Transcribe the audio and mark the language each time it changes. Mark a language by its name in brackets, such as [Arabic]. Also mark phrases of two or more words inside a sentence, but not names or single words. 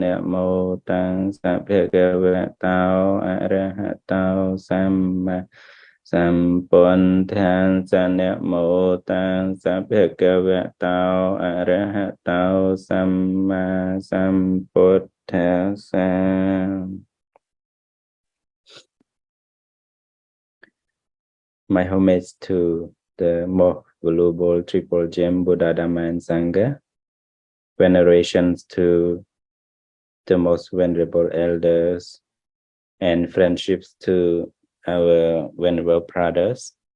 [Pali] Namo tassa bhagavato arahato samma sambuddhassa. Namo tassa bhagavato arahato samma sambuddhassa. [English] My homage to the most valuable triple gem Buddha, Dhamma, and Sangha. Venerations to the most venerable elders, and friendships to our venerable brothers.